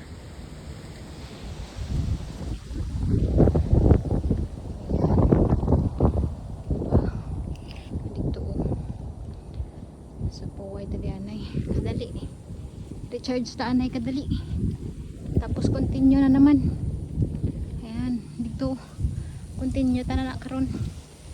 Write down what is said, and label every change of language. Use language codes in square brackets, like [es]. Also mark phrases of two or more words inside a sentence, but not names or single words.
[hil] Dito sa puway dali anay kadali recharge ta anay kadali. Tapos continue na naman. Ayan, dito continue ta na karon.